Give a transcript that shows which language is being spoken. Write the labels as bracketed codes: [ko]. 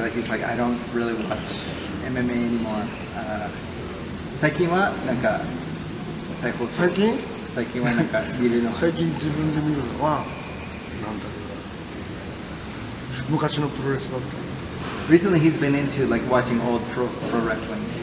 [en] Like he's like, I don't really watch MMA anymore. [ja] 最近はなんか最近はなんか見るの。最近自分で見るのはなんだろう。昔のプロレスだった。 [en] Recently, he's been into like watching old pro wrestling.